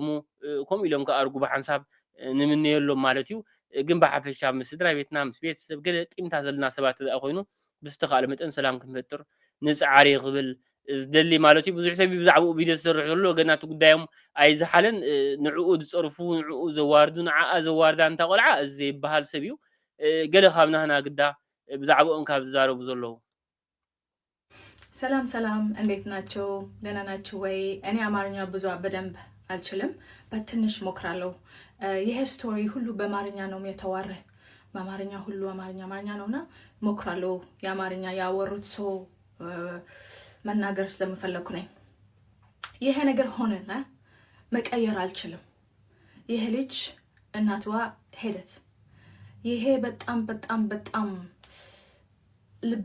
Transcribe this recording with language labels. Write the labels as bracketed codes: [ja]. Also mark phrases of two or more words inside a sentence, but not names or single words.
[ti] ከም ኢሎም ከኣርጉ ብሓንሳብ ንምንየሎም ማለት እዩ ግን ብሓፈሻ ምስ ስድራ ቤትና ምስ ቤተሰብ ገለ ቂምታ ዘለና ሰባት ዘኣ ኮይኑ ብዝተኻእለ መጠን ሰላም ክንፈጥር ንፃዓሪ ክብል ዝደሊ ማለት እዩ ብዙሕ ሰብ ብዛዕባኡ ቪድዮ ዝሰርሕ ዘሎ ገና እቲ ጉዳዮም ኣይዝሓለን ንዕኡ ዝፀርፉ ንዕኡ ዘዋርዱ ንዓኣ ዘዋርዳ እንታ ቆልዓ እዚ ይበሃል ሰብ እዩ ገለ ካብ ናህና ግዳ ብዛዕባኦም ካብ ዝዛረቡ ዘለዉ [am] ሰላም እንዴት ናቸው ደህና ናችሁ ወይ እኔ አማርኛ ብዙ በደንብ አልችልም በትንሽ ሞክራለሁ ይሄ ስቶሪ ሁሉ በአማርኛ ነው የተዋረ በአማርኛ ሁሉ አማርኛ ነውና ሞክራለሁ የአማርኛ ያወሩት ሰው መናገር ስለምፈልኩ ነኝ ይሄ ነገር ሆነና መቀየር አልችልም ይሄ ልጅ እናትዋ ሄደት ይሄ በጣም ልብ